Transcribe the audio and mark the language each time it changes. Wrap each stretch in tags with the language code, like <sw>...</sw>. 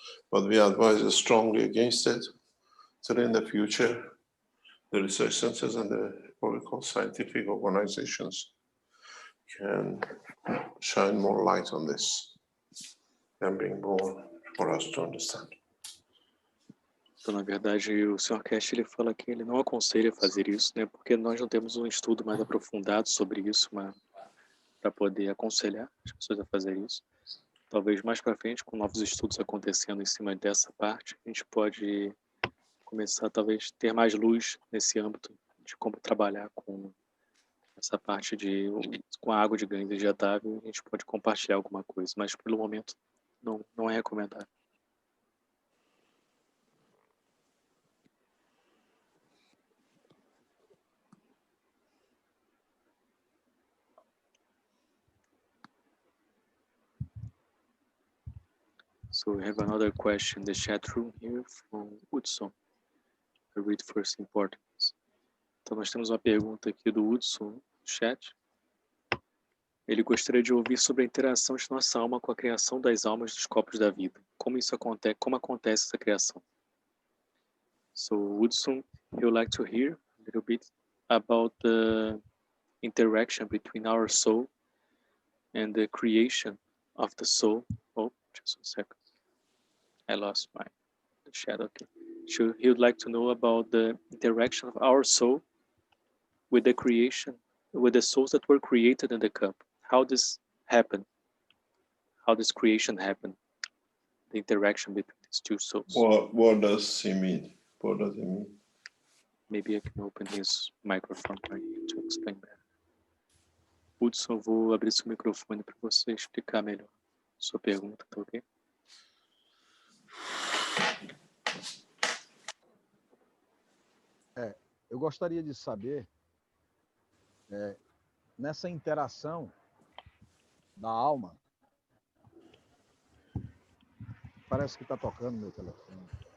<en>But we advise strongly against it. So in the future, the research centers and the what we call scientific organizations can shine more light on this and bring more for us to understand.</en> <pt>Então, na verdade, o Sr. Keshe, ele fala que ele não aconselha fazer isso, né? Porque nós não temos um estudo mais aprofundado sobre isso, para poder aconselhar as pessoas a fazer isso. talvez mais para frente, com novos estudos acontecendo em cima dessa parte, a gente pode começar talvez ter mais luz nesse âmbito de como trabalhar com essa parte com a água de ganho injetável. A gente pode compartilhar alguma coisa, mas pelo momento não é recomendável.</pt> <en>So we have another question in the chat room here from Hudson. I read first in Portuguese.</en> <pt>Então nós temos uma pergunta aqui do Hudson no chat. Ele gostaria de ouvir sobre a interação de nossa alma com a criação das almas dos corpos da vida. Como isso acontece? Como acontece essa criação?</pt> <en>So Hudson, he would like to hear a little bit about the interaction between our soul and the creation of the soul. Oh, just a second. I lost the shadow. Okay. So he would like to know about the interaction of our soul with the creation, with the souls that were created in the cup. How this happened? How this creation happened? The interaction between these two souls. What does he mean? What does he mean? Maybe I can open his microphone for you to explain better.</en> <pt>Hudson, vou abrir seu microfone para você explicar melhor sua pergunta, tá ok? Eu gostaria de saber, nessa interação da alma, parece que está tocando meu telefone.</pt>